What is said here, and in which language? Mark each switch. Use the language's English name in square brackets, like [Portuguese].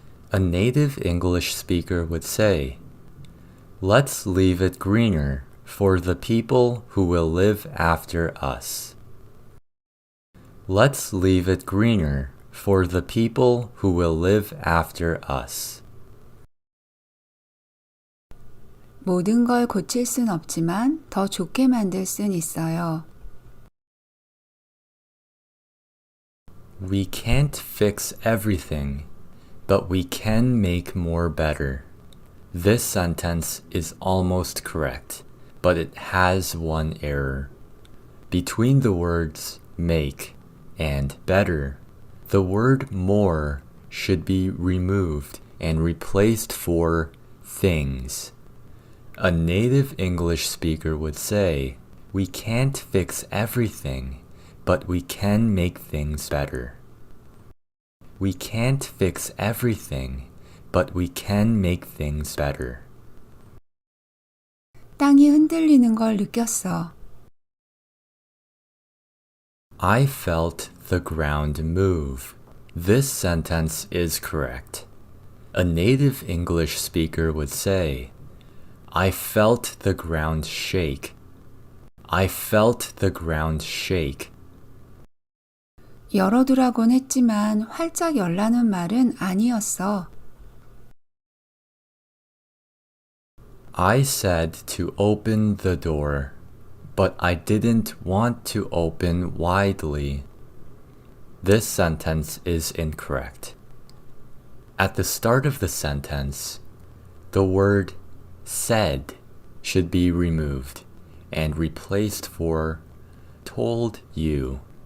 [English] A native English speaker would say, let's leave it greener for the people who will live after us. Let's leave it greener for the people who will live after us. [Korean] 모든 걸 고칠 순 없지만 더 좋게 만들 순 있어요. [English] We can't fix everything, but we can make more better. This sentence is almost correct, but it has one error. Between the words make and better, the word more should be removed and replaced for things. A native English speaker would say, we can't fix everything, but we can make things better. We can't fix everything, but we can make things better. [Korean] 땅이 흔들리는 걸 느꼈어. [English] I felt the ground move. This sentence is correct. A native English speaker would say, I felt the ground shake. I felt the ground shake. [Korean] 열어두라곤 했지만 활짝 열라는 말은 아니었어. [English] I said to open the door, but I didn't want to open widely. This sentence is incorrect. At the start of the sentence, the word said should be removed and replaced for told you.